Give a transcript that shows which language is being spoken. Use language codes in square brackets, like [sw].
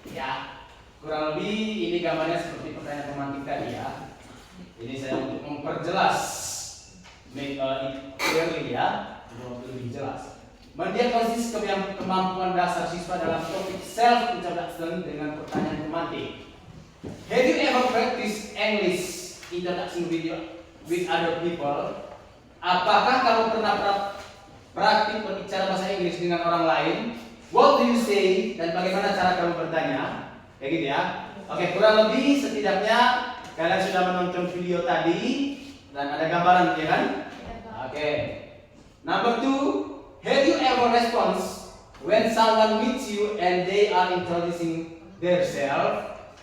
[id] Ya, kurang lebih ini gambarnya seperti pertanyaan pemantik tadi ya. Ini saya untuk memperjelas, [en] make it clearly [id] ya, untuk lebih jelas. Mendiagnosis kemampuan dasar siswa dalam topik self introduction dengan pertanyaan pemantik. [en] Have you ever practiced English introduction video with other people? [id] Apakah kamu pernah praktik berbicara bahasa Inggris dengan orang lain? [en] What do you say? [id] Dan bagaimana cara kamu bertanya? Kayak gitu ya. Oke, kurang lebih setidaknya kalian sudah menonton video tadi dan ada gambaran ya kan? [en] Oke. Number 2. Have you ever response when someone meets you and they are introducing themselves?